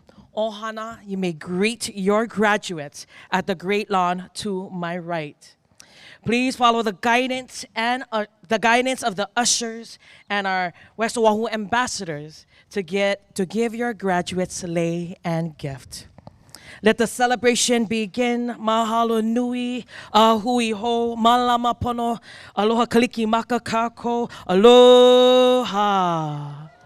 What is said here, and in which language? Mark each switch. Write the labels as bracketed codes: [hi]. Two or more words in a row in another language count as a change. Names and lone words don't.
[en] Ohana, you may greet your graduates at the Great Lawn to my right. Please follow the guidance of the ushers and our West Oahu ambassadors to give your graduates lei and gift. Let the celebration begin. [haw] Mahalo nui, hui ho, malama pono, aloha kaliki maka kako, aloha.